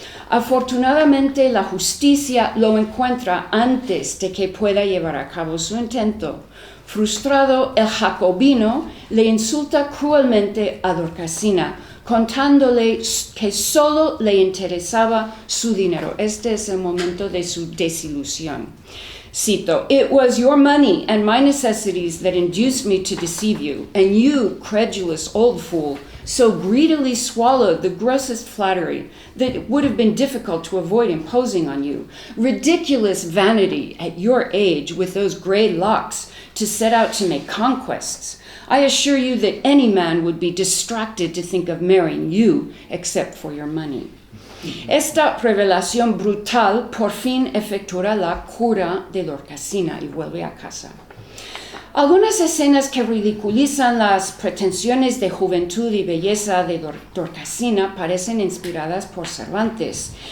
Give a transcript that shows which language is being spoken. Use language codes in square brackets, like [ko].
[es] Afortunadamente, la justicia lo encuentra antes de que pueda llevar a cabo su intento. Frustrado, el jacobino le insulta cruelmente a Dorcasina, contándole que solo le interesaba su dinero. Este es el momento de su desilusión. [en] Cito, "It was your money and my necessities that induced me to deceive you, and you, credulous old fool, so greedily swallowed the grossest flattery that it would have been difficult to avoid imposing on you. Ridiculous vanity at your age with those gray locks to set out to make conquests. I assure you that any man would be distracted to think of marrying you except for your money." [es] Esta revelación brutal por fin efectuará la cura de Dorcasina y vuelve a casa. Algunas escenas que ridiculizan las pretensiones de juventud y belleza de Dorcasina parecen inspiradas por Cervantes.